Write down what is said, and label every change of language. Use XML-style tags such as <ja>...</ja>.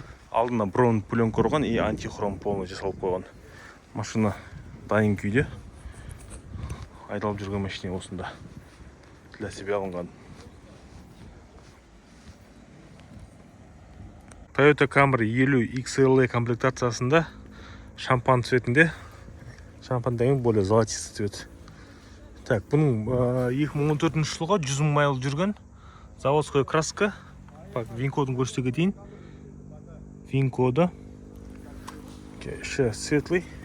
<kk>Алдына бронь пленка ұрған и антихром полный жасалып қойған. Машина дайын күйде. Айдалып жүрген машина осында.</kk> <ru>Для себя</ru> <kk>алынған. Toyota Camry 50 XLE комплектациясында шампан цветінде.</kk> <ru>Шампан деген более золотистый цвет.</ru> <kk>Так, бұның 2014 жылға 100 000 майл жүрген.</kk> <ru>Заводская краска.</ru> <kk>ВИН-кодын көрсете кетейін. ВИН-коды.</kk> <ru>Еще светлый.</ru>